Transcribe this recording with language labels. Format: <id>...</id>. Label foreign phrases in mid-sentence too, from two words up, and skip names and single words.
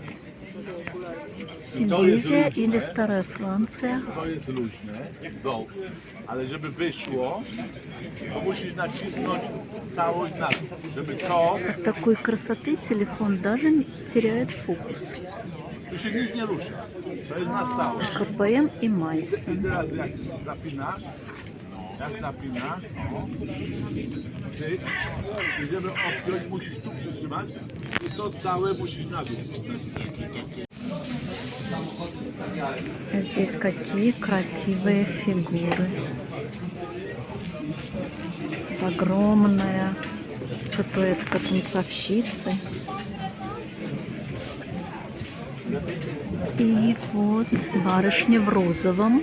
<ru>Силезия или старая Франция.</ru> <pl>To jest luźne, ale żeby wyszło, to musisz nacisnąć całość na to, żeby to...</pl> <ru>От такой красоты телефон даже не теряет фокус.</ru> <pl>Tu się nic nie rusza. To jest na stałe.</pl> <ru>КПМ и</ru> <pl>I</pl> <ru>Майсон.</ru> <pl>teraz jak zapinasz, ty, i żeby odpiąć, musisz tu przytrzymać i to całe musisz na dół.</pl> <ru>Здесь какие красивые фигуры. Огромная статуэтка танцовщицы. И вот барышня в розовом.</ru>